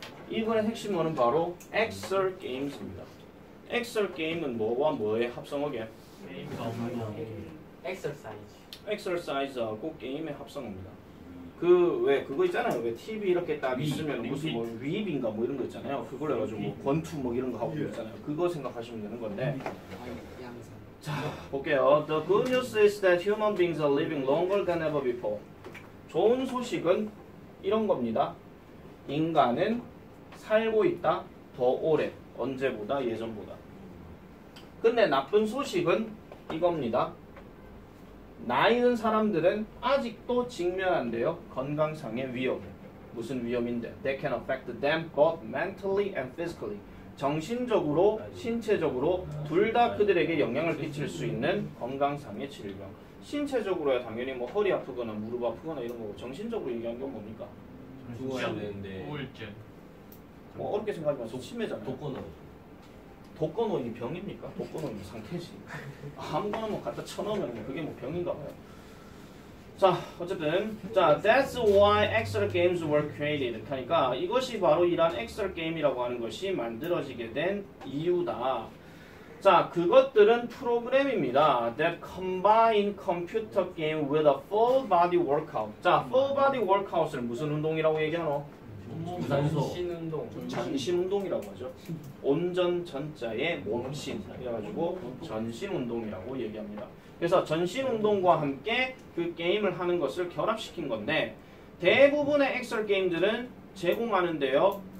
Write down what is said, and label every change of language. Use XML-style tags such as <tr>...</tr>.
<ko>이번의 핵심 어는 바로 Excel Games입니다. Excel Game은 뭐와 뭐의 합성어게? 게임과 업무. 엑서사이즈. Exercise하고 게임의 합성어입니다. 그 왜 그거 있잖아요. 왜 TV 이렇게 딱 위, 있으면 무슨 뭐 위입인가 뭐 이런 거 있잖아요. 그걸 해가지고 뭐 권투 뭐 이런 거 하고 있잖아요. 그거 생각하시면 되는 건데. 자 볼게요.</ko> <en>The good news is that human beings are living longer than ever before.</en> <ko>좋은 소식은 이런 겁니다. 인간은 살고 있다 더 오래. 언제보다 예전보다. 근데 나쁜 소식은 이겁니다. 나이 든 사람들은 아직도 직면한대요. 건강상의 위험. 무슨 위험인데?</ko> <en>They can affect them both mentally and physically.</en> <ko>정신적으로, 신체적으로 둘 다 그들에게 영향을 끼칠 수 있는 건강상의 질병. 신체적으로야 당연히 뭐 허리 아프거나 무릎 아프거나 이런 거고 정신적으로 얘기하는 건 뭡니까? 죽어야 되는데 우울증. 뭐 어렵게 생각하지 마세요. 치매잖아요. 독거노. 독거노인이 병입니까? 독거노인이 상태지. 아무거나 뭐 갖다 쳐넣으면 뭐 그게 뭐 병인가 봐요. 자, 어쨌든 자,</ko> <en>that's why Excel games were created.</en> <ko>그러니까 이것이 바로 이러한 엑셀 게임이라고 하는 것이 만들어지게 된 이유다. 자, 그것들은 프로그램입니다.</ko> <en>That combine computer game with a full body workout.</en> <ko>자,</ko> <en>full body workout</en> <ko>을 무슨 운동이라고 얘기하노? 유산소. 신운동. 전신 운동이라고 하죠. 온전 전자의 몸신 이래가지고 전신 운동이라고 얘기합니다. 그래서 전신 운동과 함께 그 게임을 하는 것을 결합시킨 건데 대부분의 엑셀 게임들은 제공하는데요.</ko>